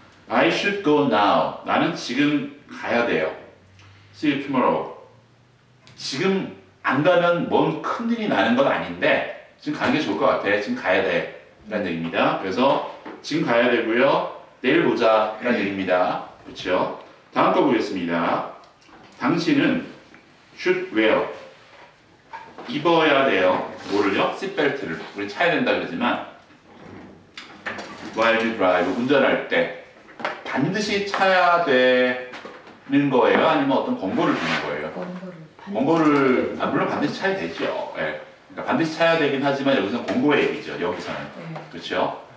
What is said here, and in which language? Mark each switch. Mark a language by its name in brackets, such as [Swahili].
[English] I should go now. [Korean] 나는 지금 가야 돼요. [English] See you tomorrow. [Korean] 지금 안 가면 뭔 큰일이 나는 건 아닌데 지금 가는 게 좋을 것 같아. 지금 가야 돼. 라는 얘기입니다. 그래서 지금 가야 되고요. 내일 보자. 라는 얘기입니다. 그렇죠? 다음 거 보겠습니다. 당신은 [English] should wear. [Korean] 입어야 돼요. 뭐를요? 시트벨트를. 우리 차야 된다 그러지만 [English] while you drive. [Korean] 운전할 때 반드시 차야 되는 거예요? 아니면 어떤 권고를 주는 거예요? 권고를 물론 반드시 차야 되죠. 그러니까 반드시 차야 되긴 하지만 여기서는 권고의 얘기죠. 여기서는 그렇죠.